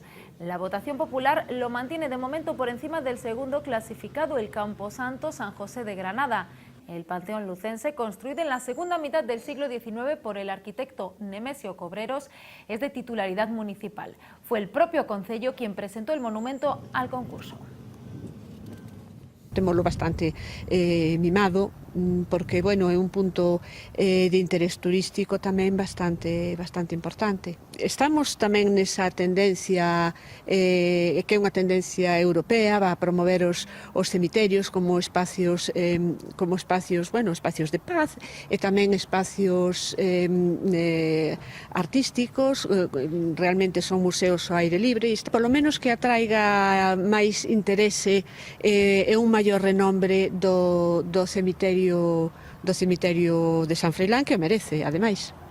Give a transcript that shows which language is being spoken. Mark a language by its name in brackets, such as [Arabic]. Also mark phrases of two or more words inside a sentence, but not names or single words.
[Spanish] La votación popular lo mantiene de momento por encima del segundo clasificado, el Camposanto San José de Granada. El panteón lucense, construido en la segunda mitad del siglo XIX por el arquitecto Nemesio Cobreros, es de titularidad municipal. Fue el propio concello quien presentó el monumento al concurso. [Galician] Témolo bastante mimado, porque bueno, é un punto de interés turístico tamén bastante importante. Estamos tamén nesa tendencia que é unha tendencia europea, [Spanish] va a promover [Galician] os cemiterios como espacios espacios de paz e tamén espacios artísticos, realmente son museos ao aire libre, e polo menos que atraiga máis interese e un maior renombre do cemiterio de San Froilán, que o merece, ademais.